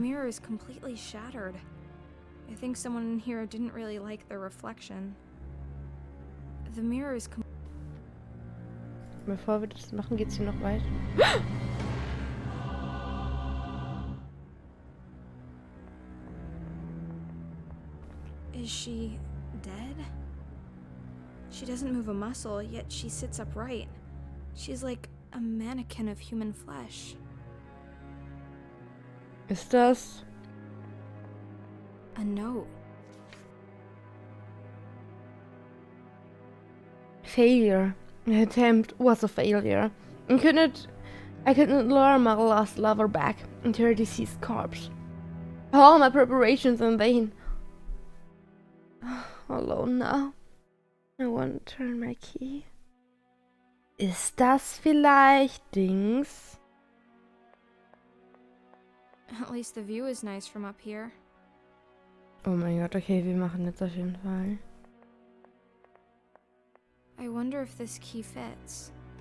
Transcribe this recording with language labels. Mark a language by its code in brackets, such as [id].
[en] mirror is completely shattered. I think someone in here didn't really like their reflection. The mirror is [de] Bevor wir das machen, geht's hier noch weiter. [en] Is she dead? She doesn't move a muscle, yet she sits upright. She's like a mannequin of human flesh. [de] Ist das... [en] A note. Failure. The attempt was a failure. I could not lure my lost lover back into her deceased corpse. All my preparations in vain. Alone now. I want to turn my key. [de] Ist das vielleicht Dings? [en] At least the view is nice from up here. [de] Oh mein Gott, okay, wir machen jetzt auf jeden Fall. [en] I wonder if this key fits.